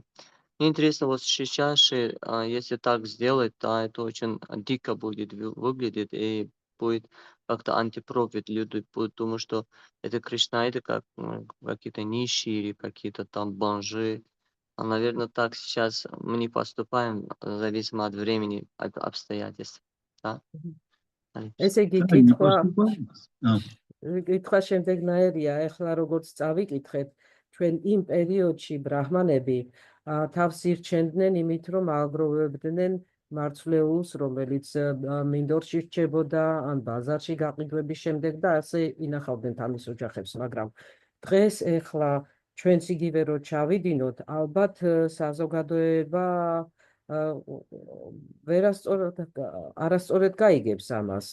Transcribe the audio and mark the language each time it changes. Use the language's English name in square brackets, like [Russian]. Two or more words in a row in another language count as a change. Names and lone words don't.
[Russian] Мне интересно, вот сейчас, если так сделать, да, это очень дико будет выглядеть и будет как-то антипрофит. Люди будут думать, что это кришнаиты, как какие-то нищие или какие-то там бомжи. А, наверное, так сейчас мы не поступаем, зависимо от времени, от обстоятельств. Да? [Georgian] ესე იგი და იმ კითხვა პასუხა კითხვა შემდეგნაირია, ეხლა როგორც წავიკითხეთ, ჩვენ იმ პერიოდში ბრაჰმანები თავს ირჩენდნენ იმით, რომ ააგროვებდნენ მარცვლეულს, რომელიც მინდორში რჩებოდა, ან ბაზარში გაყიდვების შემდეგ და ასე ინახავდნენ თამის ოჯახებს, მაგრამ დღეს ეხლა ჩვენც იგივე რო ჩავიდინოთ, ალბათ საზოგადოება არასწორად გაიგებს ამას.